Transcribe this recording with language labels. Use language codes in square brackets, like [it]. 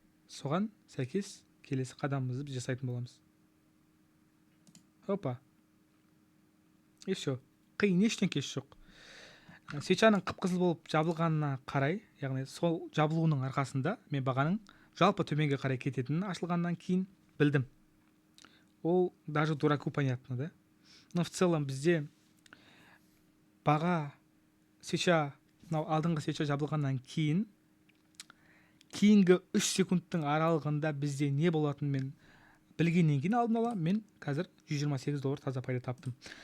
[kk] Соған сәйкес келесі қадамымызды біз жасайтын боламыз. Опа. [ru] И все. [kk] Қиын ештеңе жоқ. Свечаның қып-қызыл болып жабылғанына қарай, яғни сол жабылуының арқасында мен бағаның жалпы төменге қарай кететінін ашылғаннан кейін білдім. [ru] Ол даже дураку понятно, да? Но в целом [kk] бізде баға свеча, алдыңғы свеча жабылғаннан кейінгі 3 секундтың аралығында бізде не болатынын мен білгеннен кейін алдын ала мен қазір $128 таза пайда таптым.